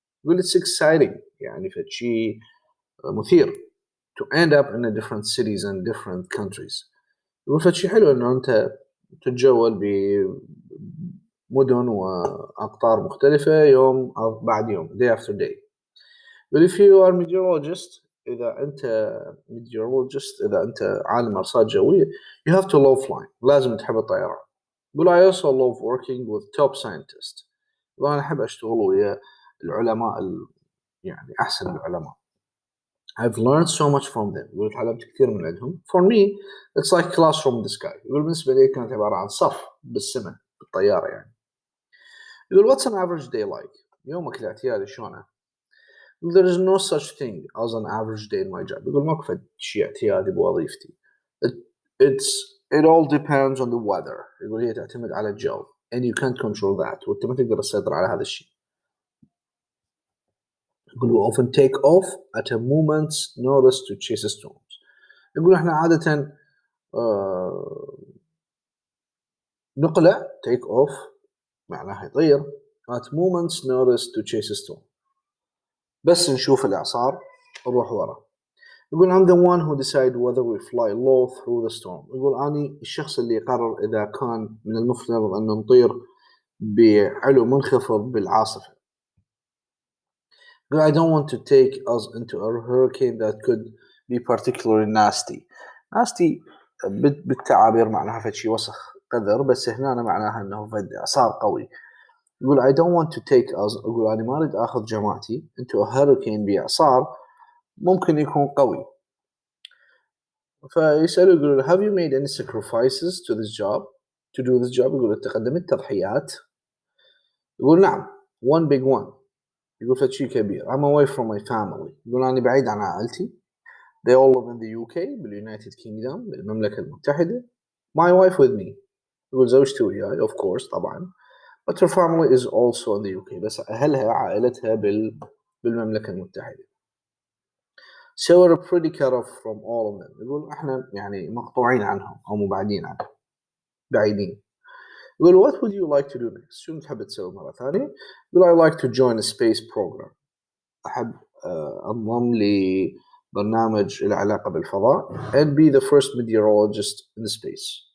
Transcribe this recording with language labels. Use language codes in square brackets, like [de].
[en] يقول it's exciting [ar] يعني فشي مثير [en] to end up in a different cities and different countries. [ar] يقول فشي حلو إنه أنت تتجول بمدن وأقطار مختلفة يوم بعد يوم day after day. يقول [en] if you are meteorologist، [ar] إذا أنت meteorologist، إذا أنت عالم أرصاد جوية [en] you have to love flying، [ar] لازم تحب الطيران. [en] يقول I also love working with top scientists. [ar] يقول أنا أحب أشتغل ويا العلماء يعني أحسن العلماء. [en] I've learned so much from them. [ar] يقول تعلمت كثير من عندهم. [en] For me it's like classroom in the sky. [ar] يقول بالنسبة لي كانت عبارة عن صف بالسماء بالطيارة يعني. [en] يقول what's an average day like؟ [ar] يومك الاعتيادي شلونه؟ [en] There is no such thing as an average day in my job. [ar] يقول ماكو فد شيء اعتيادي بوظيفتي. [en] It all depends on the weather. [ar] يقول هي تعتمد على الجو. [en] and you can't control that [ar] وأنت ما تقدر تسيطر على هذا الشيء. [en] يقول we often take off at a moment's notice to chase storms. [ar] يقول إحنا عادة نقلع [en] take off معناها يطير at moment's notice to chase a storm. [ar] بس نشوف الإعصار نروح ورا. [en] يقول I'm the one who decide whether we fly low through the storm. [ar] يقول أني الشخص اللي يقرر إذا كان من المفترض أن نطير بعلو منخفض بالعاصفة. [en] يقول I don't want to take us into a hurricane that could be particularly nasty. [ar] nasty بالتعابير معناها فشي وسخ قذر، بس هنا معناها أنه فد إعصار قوي. [en] يقول I don't want to take us. [ar] يقول أنا ما أريد أخذ جماعتي [en] into a hurricane [ar] بإعصار ممكن يكون قوي. [en] فيسأله يقول have you made any sacrifices to this job to do this job. [ar] يقول أنت قدمت تضحيات. [en] يقول نعم one big one. [ar] يقول فشي كبير. [en] I'm away from my family. [ar] يقول أنا بعيد عن عائلتي. [en] They all live in the UK [ar] باليونايتد كينغدوم بالمملكة المتحدة. [en] My wife with me. [ar] يقول زوجتي وياي of course طبعا. [en] But her family is also in the UK. [ar] بس أهلها عائلتها بالمملكة المتحدة. [en] So we're pretty cut off from all of them. [ar] يقول إحنا يعني مقطوعين عنهم أو مبعدين عنهم بعيدين. [en] يقول what would you like to do next. [ar] شو تحب تسوي مرة ثانية. [en] يقول I like to join a space program. [ar] أحب أنضم لبرنامج له علاقة بالفضاء [en] and be the first meteorologist in space.